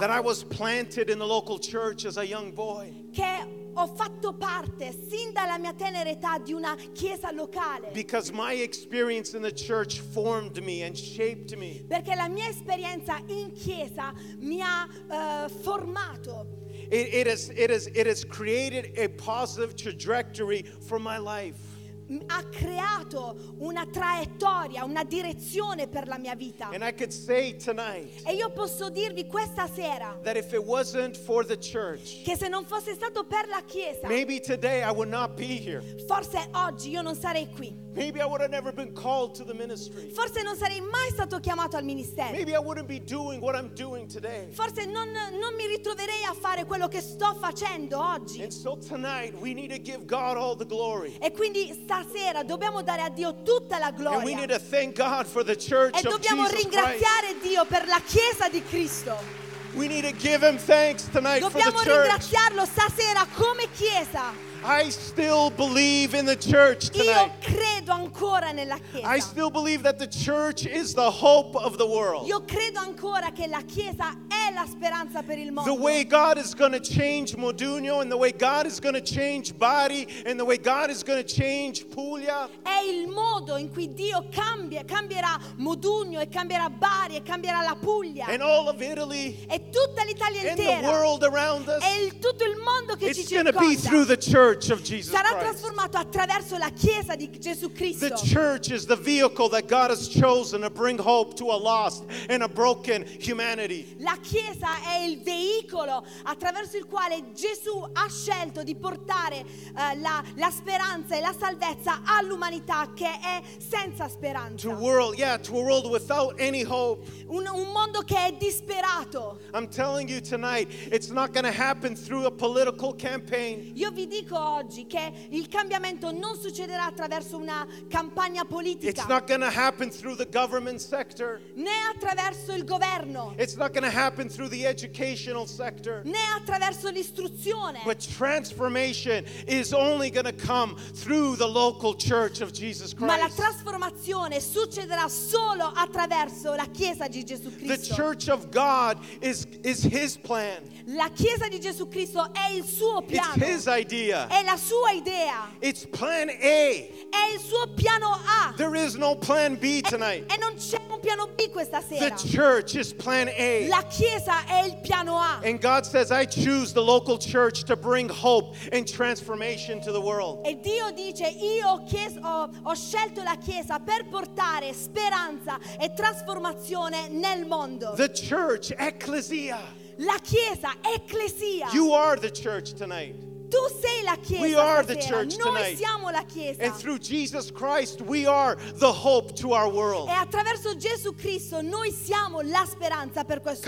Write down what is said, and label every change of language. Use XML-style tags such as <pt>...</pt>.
<en>That I was planted in the local church as a young boy.</en> <it>Che ho fatto parte sin dalla mia tenera età di una chiesa locale.</it> <en>Because my experience in the church formed me and shaped me.</en> <it>Perché la mia esperienza in chiesa mi ha formato.</it> <en>It has created a positive trajectory for my life.</en> <it>Ha creato una traiettoria, una direzione per la mia vita.</it> <en>And I could say tonight,</en> <it>e io posso dirvi questa sera,</it> <en>that if it wasn't for the church,</en> <it>che se non fosse stato per la chiesa,</it> <en>maybe today I would not be here.</en> <it>Forse oggi io non sarei qui.</it> <en>Maybe I would have never been called to the ministry.</en> <it>Forse non sarei mai stato chiamato al ministero.</it> <en>Maybe I wouldn't be doing what I'm doing today.</en> <it>Forse non mi ritroverei a fare quello che sto facendo oggi.</it> <en>And so tonight we need to give God all the glory.</en> <it>E quindi stasera dobbiamo dare a Dio tutta la gloria.</it> <en>And we need to thank God for the church of Jesus</en> <it>Christ. E dobbiamo ringraziare Dio per la Chiesa di Cristo.</it> <en>We need to give Him thanks tonight for the church.</en> <it>Dobbiamo ringraziarlo stasera come Chiesa.</it> <en>I still believe in the church tonight.</en> <it>Io credo ancora nella chiesa.</it> <en>I still believe that the church is the hope of the world.</en> <it>Io credo ancora che la chiesa è la speranza per il mondo.</it> <en>The way God is going to change Modugno, and the way God is going to change Bari, and the way God is going to change Puglia.</en> <it>È il modo in cui Dio cambierà Modugno e cambierà Bari e cambierà la Puglia.</it> <en>And all of Italy.</en> <it>E tutta l'Italia</it> <en>and</en> <it>intera.</it> <en>And the world around us.</en> <it>E tutto il mondo che</it> <en>it's</en> <it>ci circonda.</it> <en>It's going to be through the church. Of Jesus</en> <it>sarà trasformato attraverso la chiesa di Gesù Cristo.</it> <en>The church is the vehicle that God has chosen to bring hope to a lost and a broken humanity.</en> <it>La chiesa è il veicolo attraverso il quale Gesù ha scelto di portare la speranza e la salvezza all'umanità che è senza speranza.</it> <en>To a world without any hope.</en> <it>Un mondo che è disperato.</it> <en>I'm telling you tonight, it's not going to happen through a political campaign.</en> <it>Io vi dico oggi che il cambiamento non succederà attraverso una campagna politica.</it> <en>It's not going to happen through the government sector.</en> <it>Né attraverso il governo.</it> <en>It's not going to happen through the educational sector.</en> <it>Né attraverso l'istruzione.</it> <en>But transformation is only going to come through the local church of Jesus Christ.</en> <it>Ma la trasformazione succederà solo attraverso la chiesa di Gesù Cristo.</it> <en>The church of God is his plan.</en> <it>La chiesa di Gesù Cristo è il suo piano.</it> <en>It's his idea.</en> <it>È la sua idea.</it> <en>It's plan A.</en> <it>È il suo piano A.</it> <en>There is no plan B tonight.</en> <it>E non c'è un piano B questa sera.</it> <en>The church is plan A.</en> <it>La chiesa è il piano A.</it> <en>And God says, I choose the local church to bring hope and transformation to the world.</en> <it>E Dio dice, io ho scelto la chiesa per portare speranza e trasformazione nel mondo.</it> <en>The church, ecclesia.</en> <it>La chiesa, ecclesia.</it> <en>You are the church tonight.</en> <it>Tu sei la chiesa.</it> <en>We are the church tonight.</en> <it>Noi siamo la chiesa.</it> <en>And through Jesus Christ, we are the hope to our world.</en> <it>E attraverso Gesù Cristo noi siamo la speranza per questo</it>